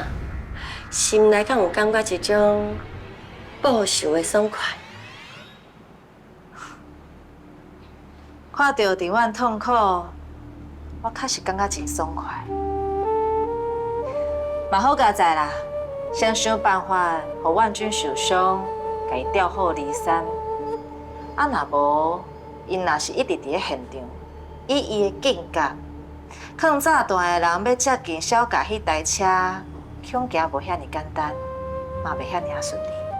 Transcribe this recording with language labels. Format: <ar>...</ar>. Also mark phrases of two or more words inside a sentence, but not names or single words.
<nan>心内敢有感觉一种报仇的爽快？看到丁婉痛苦，我确实感觉真爽快。嘛好佳哉啦，先想办法，互婉君受伤，甲伊调好离山。啊，若无，因若是一直伫咧现场，以伊的境界，抗炸弹的人要接近小甲迄台车，恐惊无遐尼简单，嘛袂遐尼啊顺利。</nan>